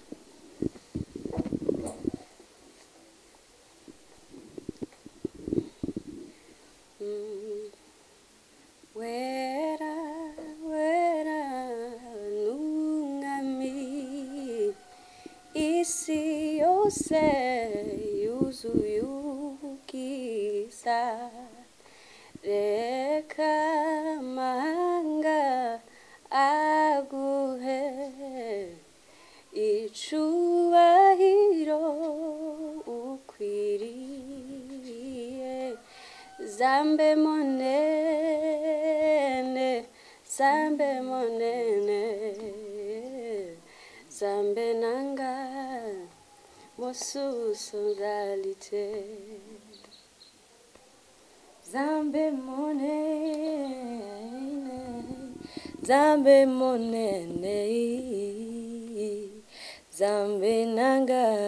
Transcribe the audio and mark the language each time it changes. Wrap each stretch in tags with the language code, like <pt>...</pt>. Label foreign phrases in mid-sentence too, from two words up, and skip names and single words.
<rw>Wera wera nungami isi yose yuzuye ubwiza reka amahanga aguhe icubahiro ukwiriye</rw> <ln>zambe monene zambe nanga mosusu ngalite zambe monene zambe nanga</ln>